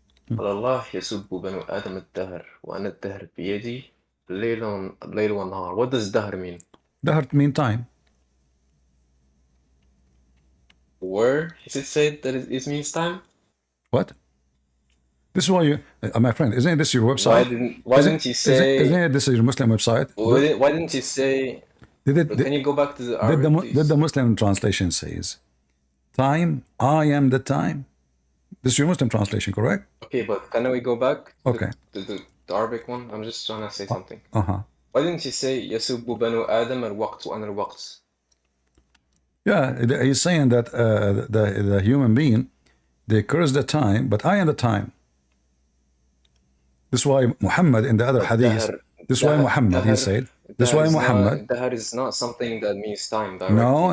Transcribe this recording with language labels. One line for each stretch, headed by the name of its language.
Arabic: قال الله يسب بنو آدم الدهر وأنا الدهر بيدي الليل والنهار.
English: What does dahr mean? Dahr mean time. Where is it said that it means time? What? This is why you, my friend, isn't this your website? Why didn't you say? Isn't this your Muslim website? Why didn't you say? Can you go back to the Arabic, please? Did the Muslim translation says, time, I am the time? This is your Muslim translation, correct? Okay, but can we go back to Okay. the Arabic one? I'm just trying to say something. Uh-huh. Why didn't you say
Arabic: يسب بنو آدم الوقت وأنا الوقت?
English: Yeah, he's saying that the human being, they curse the time, but I am the time. This is why Muhammad in the other hadith, this is why Muhammad, he said, this is why Muhammad. Dahr is not something that means time directly. No.